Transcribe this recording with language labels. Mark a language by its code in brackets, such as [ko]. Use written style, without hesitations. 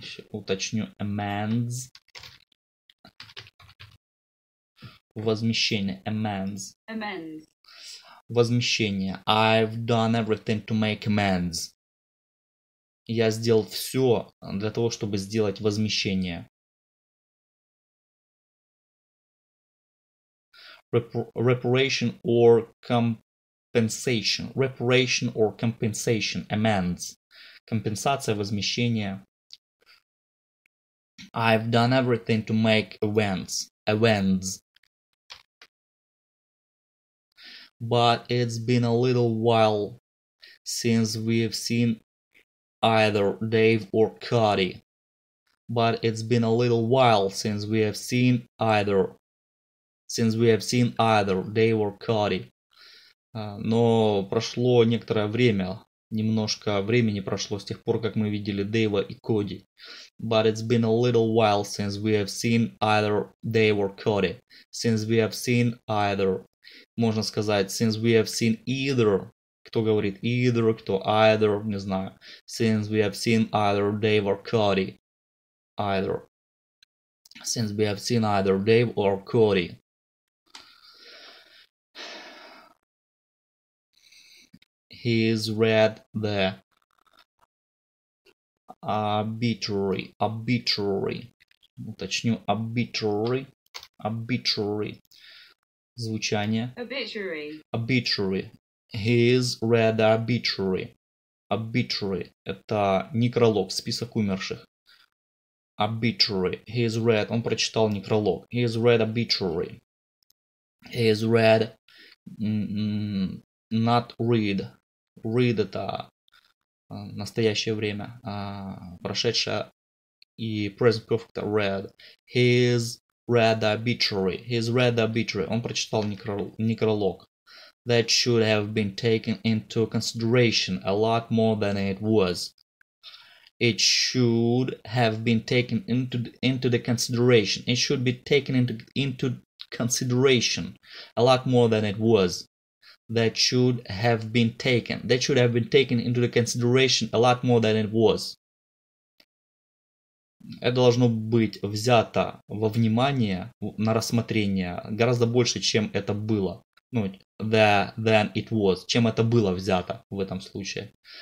[ru] Уточню, amends. Возмещение. Amends. Возмещение. [en] I've done everything to make amends. [ru] Я сделал все для того, чтобы сделать возмещение. [en] Reparation or compensation. Reparation or compensation. Amends. [ru] Компенсация, возмещение. [en] I've done everything to make amends. But it's been a little while since we've seen either Dave or Cody. But it's been a little while since we have seen either Dave or Cody. [ru] Но прошло некоторое время, немножко времени прошло с тех пор, как мы видели Дэйва и Коди. [en] But it's been a little while since we have seen either Dave or Cody. Since we have seen either. [ru] Можно сказать, [en] since we have seen either. [ru] Кто говорит either, кто either, не знаю. [en] Since we have seen either Dave or Cody. Either. Since we have seen either Dave or Cody. He's read the obituary. [ru] Уточню, obituary. Звучание. [en] Obituary. He's read the obituary. [ru] obituary – это некролог, список умерших. [en] Obituary. He has read. [ru] Он прочитал некролог. [en] He has read obituary. He has read. Not read. [ru] Read – это настоящее время. Прошедшее и [en] present perfect read. He has read the obituary. He has read the obituary. [ru] Он прочитал некролог. [en] That should have been taken into consideration a lot more than it was. It should have been taken into the consideration. It should be taken into consideration a lot more than it was. That should have been taken. That should have been taken into the consideration a lot more than it was. [ru] Это должно быть взято во внимание, на рассмотрение гораздо больше, чем это было. Ну, [en] than it was, [ru] чем это было взято в этом случае.